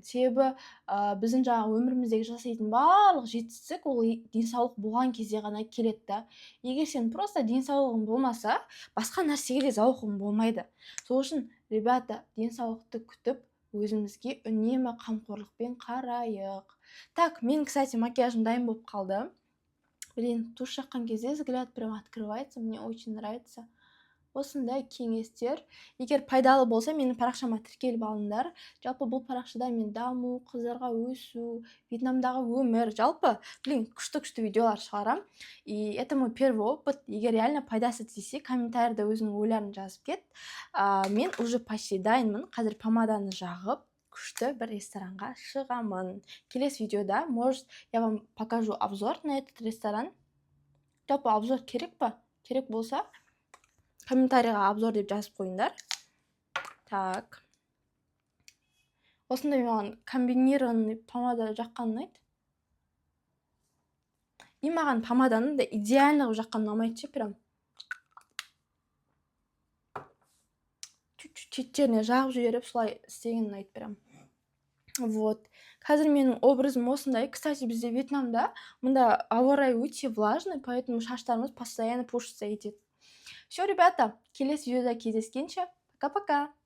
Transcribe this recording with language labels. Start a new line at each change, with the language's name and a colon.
Kazakh: Себебі біздің жаңағы өміріміздегі жасайтын барлық жетістік ол денсаулық болған кезде ғана келеді да. Егер сен просто денсаулығың болмаса, басқа нәрсеге де зауқың болмайды. Сол үшін, ребята, денсаулықты күтіп, өзімізге үнемі қамқорлықпен қарайық. Так, мен, кстати, макияжым дайын болып қалды.
Russian: Блин, тушь
Kazakh: жаққан кезде
Russian: взгляд прям открывается, мне очень нравится.
Kazakh: Осындай кеңестер. Егер пайдалы болса, менің парақшама тіркеліп алыңдар. Жалпы бұл парақшада мен даму, қыздарға өсу, Вьетнамдағы өмір, жалпы, блин, күшті видеолар шығарам.
Russian: И это мой первый опыт.
Kazakh: Егер реально пайдасы тисе, комментарийда өзіңнің ойларын жазып кет. Мен
Russian: уже почти
Kazakh: дайынмын. Қазір помаданы жағып, күшті бір ресторанға шығамын. Келесі видеода,
Russian: может, я вам покажу обзор на этот ресторан.
Kazakh: Жалпы обзор керек па? Керек болса, комментарийға обзор деп жазып қойыңдар. Так. Осындай маған комбинированный помада жаққан ұнайды. И маған помаданың да идеально жаққан ұнамайды, прям.
Russian: Чуть-чуть
Kazakh: шеттеріне жағып жіберіп, солай істеген ұнайды прям. Вот. Қазір менің образым осындай. Кстати, бізде Вьетнамда мұнда ауа райы өте
Russian: влажный, поэтому
Kazakh: шаштарымыз
Russian: постоянно пушится
Kazakh: етеді.
Russian: Все, ребята,
Kazakh: келесі видеода кездескенше. Пока-пока.